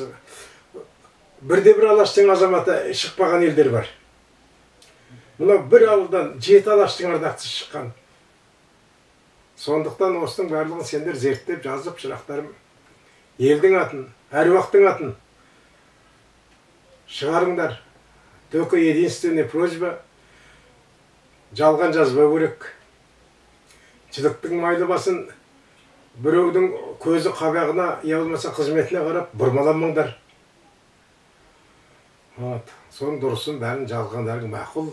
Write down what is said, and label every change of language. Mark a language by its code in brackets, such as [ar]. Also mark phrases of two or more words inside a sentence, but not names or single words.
[kk] Бірде-бір Алаштың азаматы шықпаған елдер бар. Мына бір ауылдан 7 Алаштың ардақтысы шыққан. Сондықтан осының барлығын сендер зерттеп жазып, шырақтарым, елдің атын, әруақтың атын шығарыңдар. [ru] Только единственная просьба, [kk] жалған жазба керек. Жіліктің майлы басын біреудің көзі қабағына, я болмаса қызметіне қарап бұрмаламаңдар. Соның дұрысын бәрін жазғандарың мақұл.